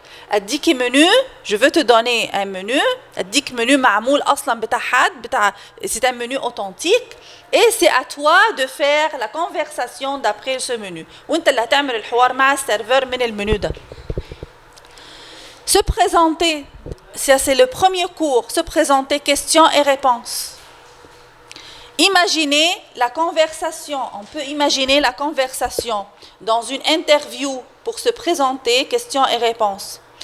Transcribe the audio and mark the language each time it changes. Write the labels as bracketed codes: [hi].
[ar] أديك [fr] menu, je veux te donner un menu. [ar] أديك menu معمول أصلاً بتاع حد [fr] c'est un menu authentique. Et c'est à toi de faire la conversation d'après ce menu. [ar] وأنت اللي هتعمل الحوار مع السيرفر من المنيو ده. [fr] Se présenter, ça c'est le premier cours. Se présenter, questions et réponses. Imaginez la conversation. On peut imaginer la conversation dans une interview pour se présenter, questions et réponses.